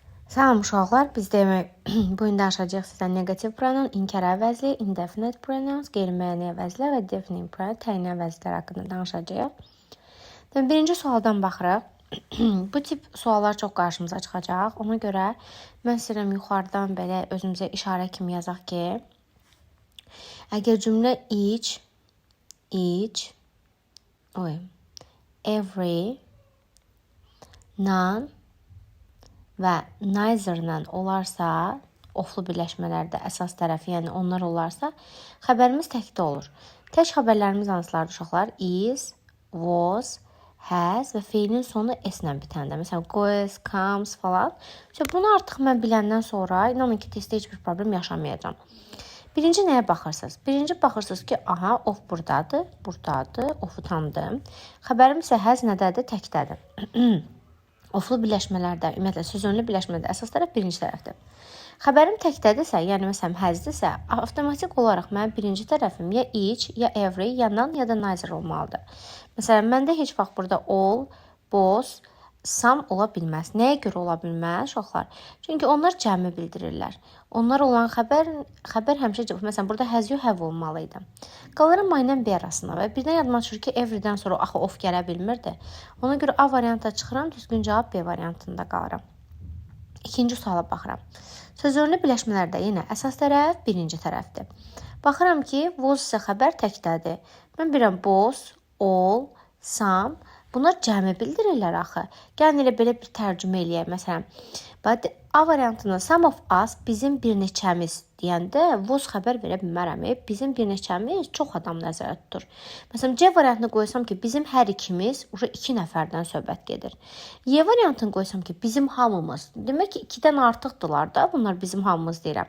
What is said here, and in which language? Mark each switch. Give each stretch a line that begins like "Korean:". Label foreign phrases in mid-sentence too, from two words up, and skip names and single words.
Azerbaijani: Salam uşaqlar, biz demək bu gün danışacağıq sizə
English: negativ pronoun,
Azerbaijani: inkar əvəzli,
English: indefinite pronouns,
Azerbaijani: qeyri-müəyyən əvəzli və
English: definite pronoun,
Azerbaijani: təyin əvəzlər haqqında danışacağıq. Birinci sualdan baxırıq. Bu tip suallar çox qarşımıza çıxacaq. Ona görə mən istəyirəm yuxarıdan belə özümüzə işarə kimi yazaq ki, əgər cümlə
English: each, every, none
Azerbaijani: və neither-lə olarsa, oflu birləşmələrdə əsas tərəfi, yəni onlar olarsa, xəbərimiz təkdə olur. Tək xəbərlərimiz hansılardır uşaqlar?
English: Is, was, has
Azerbaijani: və feilin sonu s-lə bitəndə. Məsələn,
English: goes, comes falan.
Azerbaijani: Bunu artıq mən biləndən sonra, inanın ki, testdə heç bir problem yaşamayacağam. Birinci nəyə baxırsınız? Birinci baxırsınız ki, aha, of buradadır, ofu tanıdım. Xəbərim isə has nədədir? Təkdədir. Oflu birləşmələrdə, ümumiyyətlə sözönlü birləşmələrdə əsas tərəf birinci tərəfdir. Xəbərim təkdədirsə, yəni məsələn həzdirsə, avtomatik olaraq mənim birinci tərəfim ya each, ya every, ya none, ya da neither olmalıdır. Məsələn, məndə heç vaxt burada
English: all, both, some
Azerbaijani: ola bilməz. Nəyə görə ola bilməz uşaqlar? Çünki onlar cəmi bildirirlər. Onlar olan xəbər həmişə məsələn burada
English: has you have
Azerbaijani: olmalı idi. Qalıram my ilə B arasında və birdən yadıma düşür ki, everydən sonra axı of gələ bilmirdi. Ona görə A variantına çıxıram, düzgün cavab B variantında qalıram. İkinci suala baxıram. Sözörlü birləşmələrdə yenə əsas tərəf birinci tərəfdir. Baxıram ki, was isə xəbər təkdədir. Mən bilirəm
English: both, all, some,
Azerbaijani: bunlar cəmi bildirirlər axı. Gəlin elə belə bir tərcümə eləyək. Məsələn, A variantında
English: some of us,
Azerbaijani: bizim bir neçəmiz deyəndə was xəbər verə bilmərəm. Bizim bir neçəmiz çox adam nəzərdə tutur. Məsələn, C variantını qoysam ki, bizim hər ikimiz, iki nəfərdən söhbət gedir. Y variantını qoysam ki, bizim hamımız. Demək ki, 2-dən artıqdılar da, bunlar bizim hamımız deyirəm.